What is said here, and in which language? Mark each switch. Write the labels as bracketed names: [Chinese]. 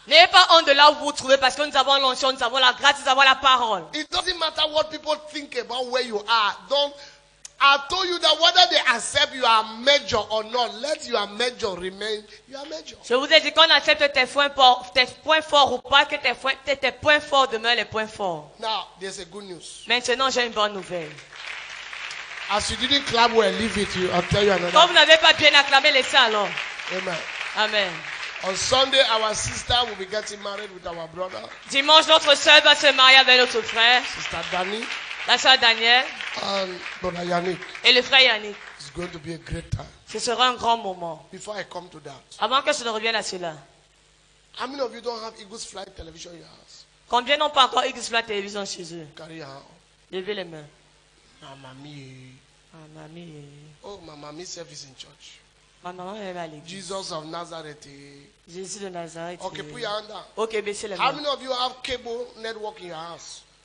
[French] N'ayez pas honte de là où vous vous trouvez parce que nous avons l'onction, nous avons la grâce, nous avons la parole. [English] It doesn't matter what people think about where you are. I told you that whether they accept you are major or not, let your major remain your major. [French] Je vous ai dit qu'on accepte tes points forts ou pas, que tes points forts demeurent les points forts. [English] Now, there's a good news. [French] Maintenant, j'ai une bonne nouvelle. [English] As you didn't clap well, leave it. I'll tell you another. [French] Quand vous n'avez pas bien acclamé, laissez alors. Amen. Amen. [English] On Sunday, our sister will be getting married with our brother. [French] Dimanche, notre sœur va se marier avec notre frère. [English] Sister Danny. [French] La sœur Daniel. [English] And brother Yannick. [French] Et le frère Yannick. [English] It's going to be a great time. [French] Ce sera un grand moment. [English] Before I come to that. [French] Avant que je ne revienne à cela. [English] How many of you don't have Eagles Flight television in your house? [French] Combien n'ont pas encore Eagles Flight télévision chez eux? [English] Carry your hand. [French] Levez les mains. Mamie. Mamie. [English] Oh, my mommy service in church. [French] Ma maman est à l'église. [English] Jesus of Nazareth. [French] Jésus de Nazareth. [English] Okay, put your hand down. [French] Ok, baissez les mains. [English] How many of you have cable network in your house?